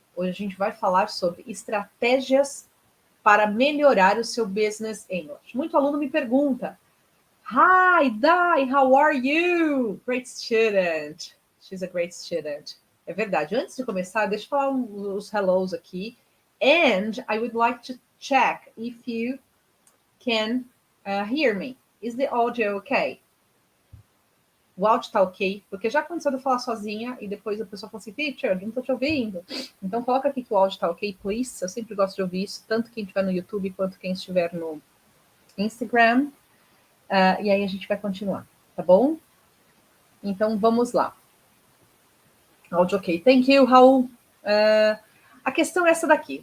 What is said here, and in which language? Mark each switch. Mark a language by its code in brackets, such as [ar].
[pt] Hoje a gente vai falar sobre estratégias para melhorar o seu business English. Muito aluno me pergunta: [en] Hi, Dai, how are you? Great student. She's a great student. [pt] É verdade. Antes de começar, deixa eu falar os hellos aqui. [en] And I would like to check if you can hear me. Is the audio okay? [pt] O áudio tá ok? Porque já aconteceu de eu falar sozinha e depois a pessoa fala assim, teacher, não tô te ouvindo. Então coloca aqui que o áudio tá ok, please. Eu sempre gosto de ouvir isso, tanto quem estiver no YouTube quanto quem estiver no Instagram. E aí a gente vai continuar, tá bom? Então vamos lá. Áudio ok. [en] Thank you, [pt] Raul. A questão é essa daqui.